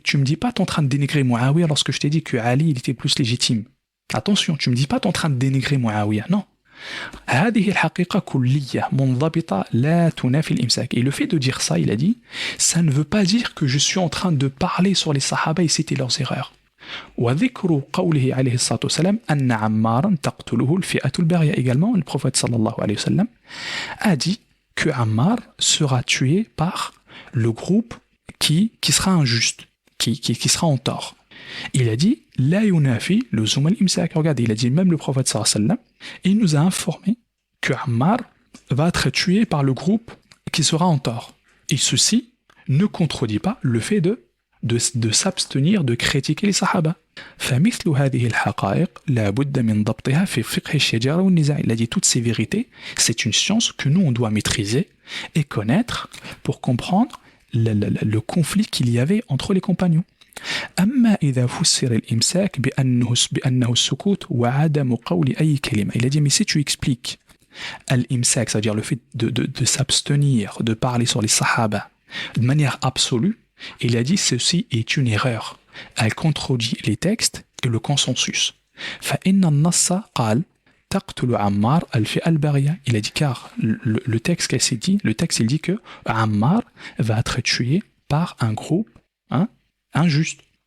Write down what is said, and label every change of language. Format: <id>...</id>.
<fr>Tu me dis pas, t'es en train de dénigrer Muawiyah lorsque je t'ai dit que Ali, il était plus légitime. Attention, tu me dis pas, t'es en train de dénigrer Muawiyah. Non.</fr> <ar>هذه الحقيقة كلية منضبطة لا تنافي الإمساك.</ar> <fr>Et le fait de dire ça, il a dit, ça ne veut pas dire que je suis en train de parler sur les sahaba et citer leurs erreurs.</fr> <ar>وذكر قوله عليه الصلاة والسلام أن عمارا تقتله الفئة الباغية.</ar> <fr>Également, le prophète sallallahu alayhi wa sallam a dit que Ammar sera tué par le groupe qui sera injuste, qui sera en tort. Il a dit</fr> <ar>la yunafi le zoum al-imsak.</ar> <fr>Regardez, il a dit même le prophète sallallahu alayhi wa sallam, il nous a informé que Ammar va être tué par le groupe qui sera en tort. Et ceci ne contredit pas le fait de s'abstenir de critiquer les sahaba.</fr> <ar>فمثل هذه الحقائق لا بد من ضبطها في فقه الشجرة والنزاع.</ar> <fr>Il a dit toutes ces vérités, c'est une science que nous on doit maîtriser et connaître pour comprendre le conflit qu'il y avait entre les compagnons.</fr> <ar>أما إذا فسر الإمساك بأنه السكوت وعدم قول أي كلمة.</ar> <fr>Il a dit mais si tu expliques l'imsak, c'est-à-dire le fait de s'abstenir de parler sur les sahaba de manière absolue, il a dit ceci est une erreur. Elle contredit les textes et le consensus.</fr> <ar>فإن النص قال تقتل عمار الفئة الباغية.</ar> <fr>Il a dit car le texte qu'elle s'est dit, le texte il dit que Ammar va être tué par un groupe injuste.</fr>